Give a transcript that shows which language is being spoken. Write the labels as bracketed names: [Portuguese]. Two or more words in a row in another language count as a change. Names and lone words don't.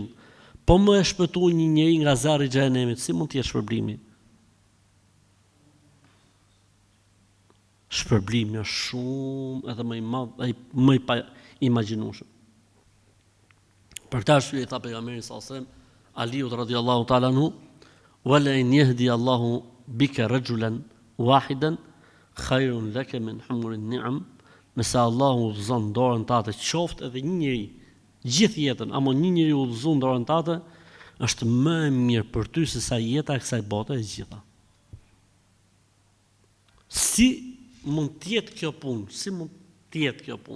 [Albanian] Po më e shpëtu një njeri nga zjarri i xhenemit, si mund të jetë shpërblimi? Shpërblimi është shumë edhe më i madh, më i paimagjinueshëm. Për këtë arsye tha pejgamberi [Arabic] صلى الله عليه وسلم [Albanian] Aliut [Arabic] رضي الله تعالى عنه, "ولأن يهدي الله بك رجلا واحدا خير لك من حمر النعم", [Albanian] nëse Allahu udhëzon dorën tate, qoftë edhe një njeri, gjithë jetën, ama një njeri udhëzon dorën tate, është më e mirë për ty se sa jeta e kësaj bote e gjitha. Si mund të jetë kjo punë? Si mund të jetë kjo punë?